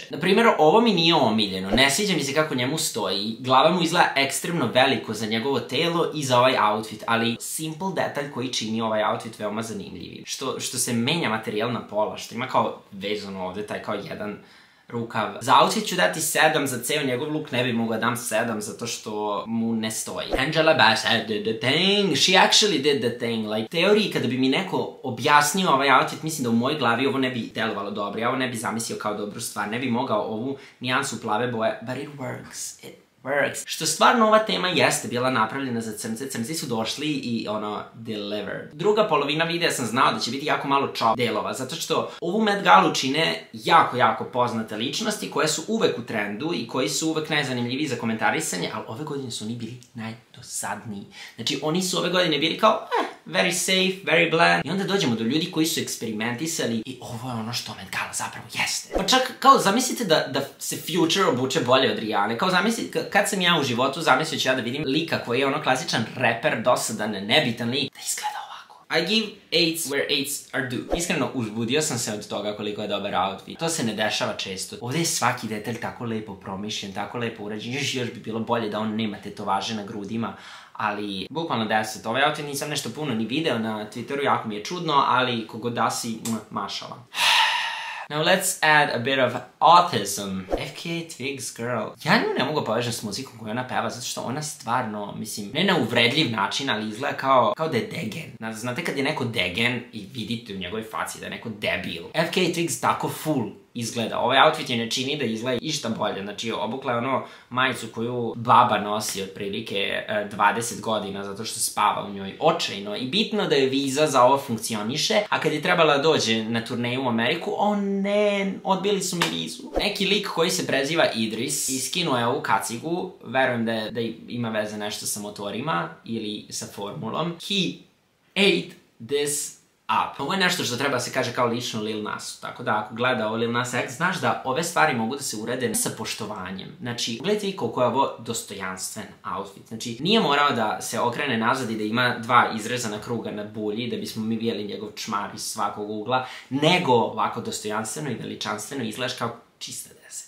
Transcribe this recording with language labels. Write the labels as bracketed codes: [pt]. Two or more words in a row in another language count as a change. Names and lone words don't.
[sr] Na primjer, ovo mi nije omiljeno, ne sviđa mi se kako njemu stoji, glava mu izgleda ekstremno veliko za njegovo telo i za ovaj outfit, ali simple detalj koji čini ovaj outfit veoma zanimljivim. Što se menja materijal na pola, što ima kao vezano ovde taj kao jedan rukav. Za outfit ću dati 7, za ceo njegov look ne bi mogla dam 7 zato što mu ne stoji. [en] Angela Bassett did the thing, she actually did the thing. Like, [sr] teoriji kada bi mi neko objasnio ovaj outfit, mislim da u mojoj glavi ovo ne bi delovalo dobro, ja ovo ne bi zamislio kao dobru stvar, ne bi mogao ovu nijansu plave boje, [en] but it works, it works. [sr] Što stvarno ova tema jeste bila napravljena za crnce, crnci su došli i ono, delivered. Druga polovina videa sam znao da će biti jako malo chop delova, zato što ovu Met Galu čine jako poznate ličnosti koje su uvek u trendu i koji su uvek najzanimljiviji za komentarisanje, ali ove godine su oni bili najdosadniji. Znači, oni su ove godine bili kao, [en] very safe, very bland. [sr] I onda dođemo do ljudi koji su eksperimentisali i ovo je ono što Met Gala zapravo jeste. Pa čak, kao, zamislite da se Future obuče bolje od Rihanne. Kao, zamislite, kad sam ja u životu zamislio ću ja da vidim lika koji je ono klasičan reper, dosadan, nebitan lik, da izgleda ovako. [en] I give 8s where 8s are due. [sr] Iskreno, uzbudio sam se od toga koliko je dobar outfit. To se ne dešava često. Ovdje je svaki detalj tako lepo promišljen, tako lepo urađen. Još bi bilo bolje da on nema tetovaže na grudima, ali bukvalno 10. Ovaj outfit nisam nešto puno ni video na Twitteru, jako mi je čudno, ali kogod da si, mašala. [en] Now let's add a bit of autism. [sr] FKA Twigs girl. Ja nju ne mogu povežem s muzikom koju ona peva, zato što ona stvarno, mislim, ne na uvredljiv način, ali izgleda kao da je degen. Znate kad je neko degen i vidite u njegovoj faci da je neko debil. FKA Twigs tako full izgleda. Ovaj outfit je ne čini da izgleda išta bolje. Znači, obukla je ono majicu koju baba nosi otprilike 20 godina zato što spava u njoj očajno. I bitno da je viza za ovo funkcioniše, a kad je trebala da dođe na turneju u Ameriku, ne, odbili su mi vizu. Neki lik koji se preziva Idris i skinuo je ovu kacigu, verujem da ima veze nešto sa motorima ili sa formulom. [en] He ate this up. [sr] Ovo je nešto što treba se kaže kao lično Lil Nasu, tako da ako gleda ovo Lil Nas X, znaš da ove stvari mogu da se urede sa poštovanjem. Znači, gledajte i koliko je ovo dostojanstven outfit. Znači, nije morao da se okrene nazad i da ima dva izrezana kruga na bulji, da bismo mi vidjeli njegov čmar iz svakog ugla, nego ovako dostojanstveno i veličanstveno izgledaš kao čista desetka.